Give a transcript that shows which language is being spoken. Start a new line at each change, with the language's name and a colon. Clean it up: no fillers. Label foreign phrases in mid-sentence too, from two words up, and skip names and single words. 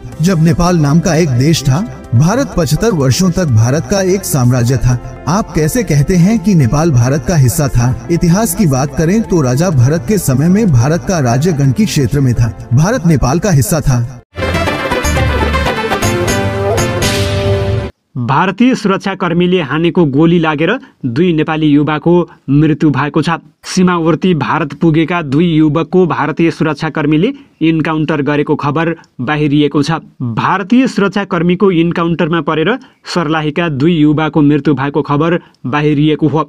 Hindi: जब नेपाल नाम का एक देश था, भारत 75 वर्षों तक भारत का एक साम्राज्य था। आप कैसे कहते हैं कि नेपाल भारत का हिस्सा था? इतिहास की बात करें तो राजा भरत के समय में भारत का राज्य गण्डकी क्षेत्र में था। भारत नेपाल का हिस्सा था।
Nepali: भारतीय सुरक्षाकर्मीले हानेको गोली लागेर 2 नेपाली युवाको मृत्यु भएको छ। सीमावर्ती भारत पुगेका 2 युवकको भारतीय सुरक्षाकर्मीले इन्काउन्टर गरेको खबर बाहिरिएको छ। भारतीय सुरक्षाकर्मीको इन्काउन्टरमा परेर सर्लाहीका 2 युवाको मृत्यु भएको खबर बाहिरिएको हो।